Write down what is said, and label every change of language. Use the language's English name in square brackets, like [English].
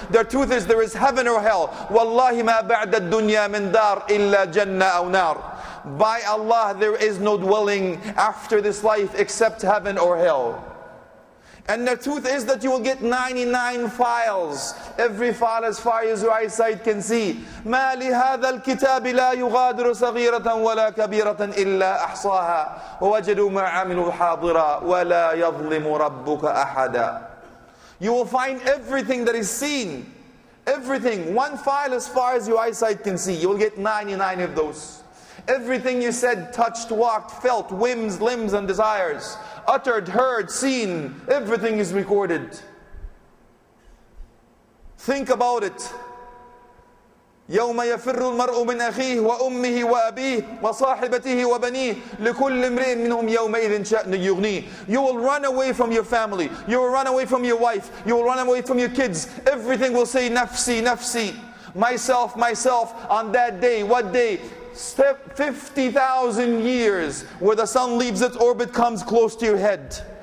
[English] The truth is there is heaven or hell. [Arabic] Wallahi ma ba'da ad-dunya min dar illa jannah. [English] By Allah, there is no dwelling after this life except heaven or hell. And the truth is that you will get 99 files. Every file as far as your eyesight can see. [Arabic] ما لهذا الكتاب لا يغادر صغيرة ولا كبيرة إلا أحصاها ووجدوا ما عملوا حاضرا ولا يظلم ربك أحدا. [English] You will find everything that is seen. Everything, one file as far as your eyesight can see. You will get 99 of those. Everything you said, touched, walked, felt, whims, limbs and desires, uttered, heard, seen, everything is recorded. Think about it. [Arabic] يوم يفر المرء من أخيه وأمه وأبيه وصاحبته وبنيه لكل امرئ منهم يومئذ شأن يغنيه. [English] You will run away from your family. You will run away from your wife. You will run away from your kids. Everything will say [Arabic] nafsi, nafsi. [English] Myself, myself. On that day, what day? 50,000 years where the sun leaves its orbit, comes close to your head.